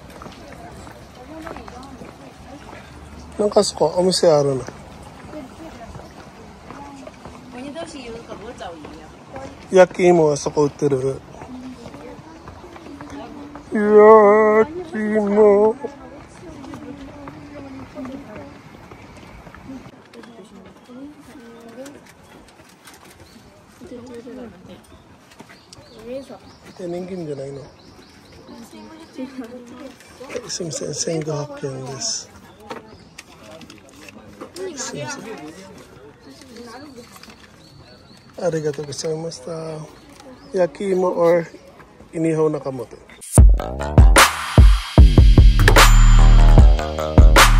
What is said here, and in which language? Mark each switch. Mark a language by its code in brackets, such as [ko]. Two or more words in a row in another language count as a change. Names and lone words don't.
[ja] Nang kasko, umisiyaro na. 焼き芋はそこ売ってる。焼き芋。人間じゃないの。すみません、1500円です。すみません。ありがとうございました。 [tl] 焼き芋 or inihaw na kamote.